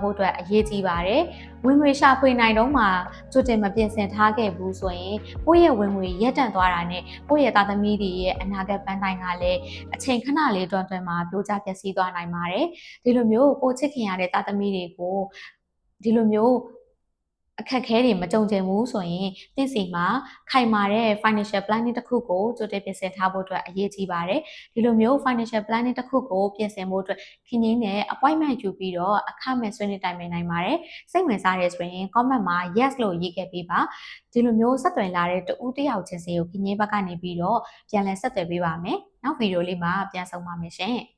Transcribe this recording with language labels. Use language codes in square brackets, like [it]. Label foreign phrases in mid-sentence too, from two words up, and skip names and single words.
[my] ဖို့အတွက်အရေးကြီးပါတယ်။ဝင်ငွေရှာဖွေနိုင်တော့မှကြိုတင်မပြင်ဆင်ထားခဲ့ဘူးဆိုရင်ကိုယ့်ရဲ့ဝင်ငွေရပ်တန့်သွားတာနဲ့ကိုယ့်ရဲ့သားသမီးတွေရဲ့အ နာဂတ်ပန်းတိုင်ကလည်းအချိန်ခဏလေးတွန်းမှာပြိုကျပျက်စီးသွားနိုင်ပါတယ်။ဒီလိုမျိုးကိုချစ်ခင်ရတဲ့သား သမီးတွေကိုဒီလိုမျိုးအခက်အခဲတွေမကြုံချင်ဘူးဆိုရင်သင်စီမှာခိုင်မာတဲ့ [en] financial planning [my] တစ်ခုကိုကြိုတင်ပြင်ဆင်ထားဖို့အတွက်အရေးကြီးပါတယ်ဒီလိုမျိုး [en] financial planning [my] တစ်ခုကိုပြင်ဆင်ဖို့အတွက်ခင်ကြီးနဲ့ appointment ယူပြီးတော့အခမဲ့ဆွေးနွေးတိုင်ပင်နိုင်ပါတယ်စိတ်ဝင်စားရဆိုရင် comment မှာ yes လို့ရေးခဲ့ပေးပါဒီလိုမျိုးဆက်သွယ်လာတဲ့တဦးတစ်ယောက်ချင်းစီကိုခင်ကြီးဘက်ကနေပြီးတော့ပြန်လည်ဆက်သွယ်ပေးပါမယ်နောက်ဗီဒီယိုလေးမှာပြန်ဆုံပါမယ်ရှင်